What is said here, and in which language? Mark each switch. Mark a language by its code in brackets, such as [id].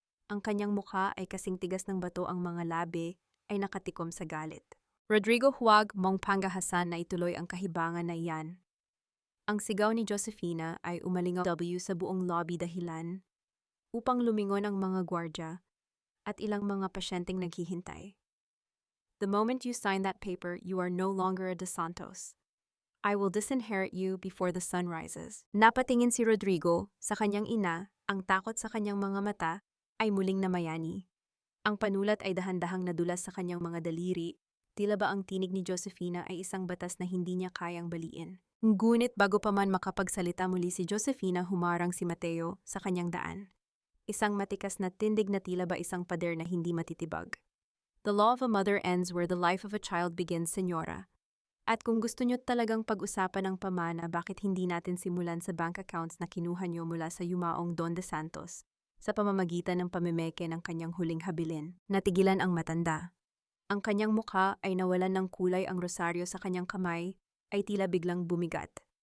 [tl] Ang kanyang mukha ay kasing tigas ng bato, ang mga labi ay nakatikom sa galit. "Rodrigo, huwag mong panggahasan na ituloy ang kahibangan na iyan." Ang sigaw ni Josefina ay umalingaw sa buong lobby, dahilan upang lumingon ang mga gwardya at ilang mga pasyenteng naghihintay. [en] "The moment you sign that paper, you are no longer a De Santos. I will disinherit you before the sun rises." [tl] Napatingin si Rodrigo sa kanyang ina, ang takot sa kanyang mga mata ay muling namayani. Ang panulat ay dahan-dahang nadulas sa kanyang mga daliri, tila ba ang tinig ni Josefina ay isang batas na hindi niya kayang baliin. Ngunit bago pa man makapagsalita muli si Josefina, humarang si Mateo sa kanyang daan. Isang matikas na tindig na tila ba isang pader na hindi matitibag. [en] "The law of a mother ends where the life of a child begins, senyora. [tl] At kung gusto nyo talagang pag-usapan ng pamana, bakit hindi natin simulan sa bank accounts na kinuha nyo mula sa yumaong Don De Santos sa pamamagitan ng pamimeke ng kanyang huling habilin?" Natigilan ang matanda. Ang kanyang mukha ay nawalan ng kulay, ang rosaryo sa kanyang kamay ay tila biglang bumigat.